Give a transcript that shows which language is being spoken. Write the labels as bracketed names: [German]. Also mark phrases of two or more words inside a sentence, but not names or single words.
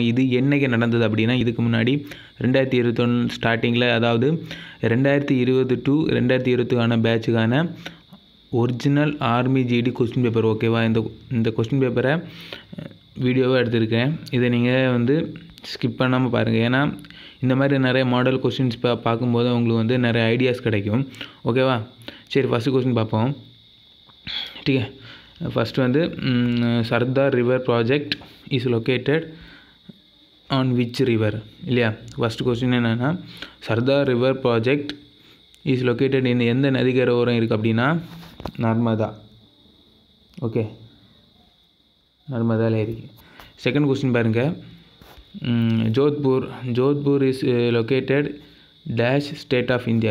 [Tamil] இது என்னைக்கு நடந்தது அப்படின்னா இதுக்கு முன்னாடி 2021 ஸ்டார்டிங்கில், அதாவது 2020 டு 2021 பேட்சுக்கான [English] original army GD question paper. [Tamil] ஓகேவா, இந்த [English] question paper [Tamil] வீடியோவாக எடுத்திருக்கேன். இதை நீங்கள் ஸ்கிப் பண்ணாமல் பாருங்கள். ஏன்னா இந்த மாதிரி நிறைய [English] model questions [Tamil] பார்க்கும்போது உங்களுக்கு நிறைய ஐடியாஸ் கிடைக்கும். ஓகேவா, சரி [English] first question [Tamil] பார்ப்போம். [Hindi] ठीक है, [English] first Sardar river project is located on which river இல்லையா. first question [Tamil] என்னென்னா [English] Sardar river project is located in [Tamil] எந்த நதிக்கரை ஓரம் இருக்குது அப்படின்னா நர்மதா. ஓகே, நர்மதாவில் இருக்குது. [English] second question பாருங்கள், Jodhpur is located dash state of India.